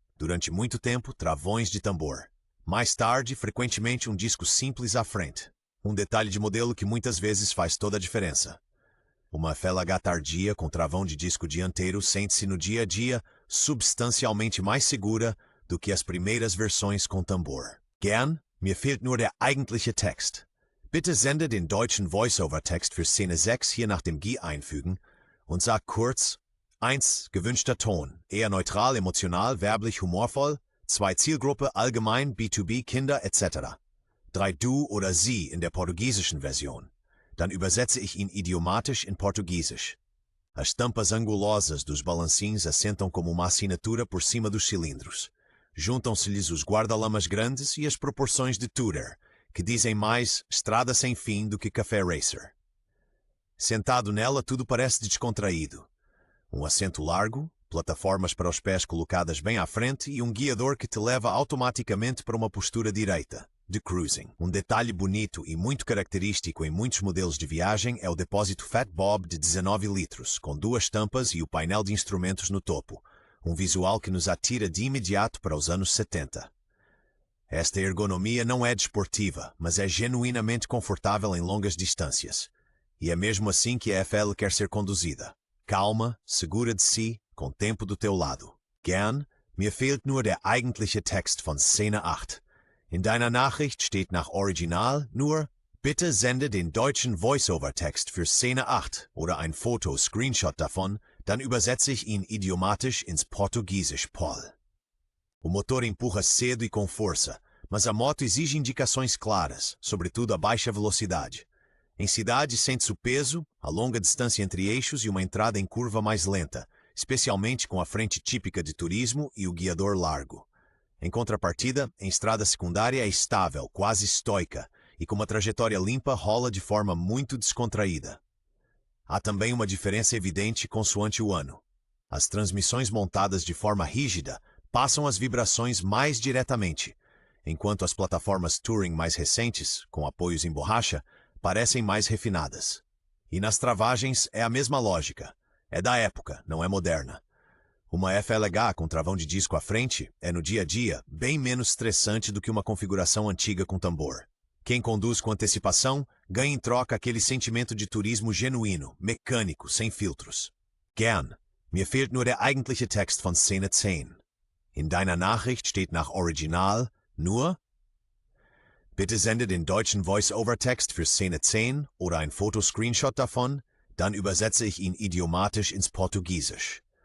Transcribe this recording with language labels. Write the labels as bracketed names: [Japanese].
[Portuguese] Durante muito tempo, travões de tambor. Mais tarde, frequentemente um disco simples à frente. Um detalhe de modelo que muitas vezes faz toda a diferença. Uma FLH tardia com travão de disco dianteiro sente-se no dia a dia substancialmente mais segura do que as primeiras versões com tambor. [German] Gern, mir fehlt nur der eigentliche Text. Bitte sende den deutschen Voice-over-Text für Szene 6 hier nach dem GI einfügen und sag kurz 1. Gewünschter Ton, eher neutral, emotional, werblich, humorvoll. 2. Zielgruppe, allgemein, B2B, Kinder etc. 3. Du oder sie in der portugiesischen Version. Dann übersetze ich ihn idiomatisch in Portugiesisch. [Portuguese] As tampas angulosas dos balancins assentam como uma assinatura por cima dos cilindros. Juntam-se-lhes os guarda-lamas grandes e as proporções de Tourer, que dizem mais estrada sem fim do que café racer. Sentado nela, tudo parece descontraído. Um assento largo, plataformas para os pés colocadas bem à frente e um guiador que te leva automaticamente para uma postura direita, de cruising. Um detalhe bonito e muito característico em muitos modelos de viagem é o depósito Fat Bob de 19 litros, com 2 tampas e o painel de instrumentos no topo, um visual que nos atira de imediato para os anos 70. Esta ergonomia não é desportiva, mas é genuinamente confortável em longas distâncias. E é mesmo assim que a FL quer ser conduzida. Calma, segura de si, com tempo do teu lado. [German] Gern, mir fehlt nur der eigentliche Text von Szene 8. In deiner Nachricht steht nach Original nur Bitte sende den deutschen Voice-over-Text für Szene 8 oder ein Foto-Screenshot davon, dann übersetze ich ihn idiomatisch ins Portugiesisch, Paul. [Portuguese] O motor empurra cedo e com força, mas a moto exige indicações claras, sobretudo a baixa velocidade. Em cidade, sente-se o peso, a longa distância entre eixos e uma entrada em curva mais lenta, especialmente com a frente típica de turismo e o guiador largo. Em contrapartida, em estrada secundária é estável, quase estoica, e com uma trajetória limpa rola de forma muito descontraída. Há também uma diferença evidente consoante o ano. As transmissões montadas de forma rígida passam as vibrações mais diretamente, enquanto as plataformas Touring mais recentes, com apoios em borracha, parecem mais refinadas. E nas travagens é a mesma lógica. É da época, não é moderna. Uma FLH com travão de disco à frente é, no dia a dia, bem menos estressante do que uma configuração antiga com tambor. Quem conduz com antecipação ganha em troca aquele sentimento de turismo genuíno, mecânico, sem filtros. [German] Gern, mir fehlt nur der eigentliche Text von Szene 10. In deiner Nachricht steht nach Original nur: Bitte sende den deutschen Voice-Over-Text für Szene 10 oder ein Fotoscreenshot davon, dann übersetze ich ihn idiomatisch ins Portugiesisch.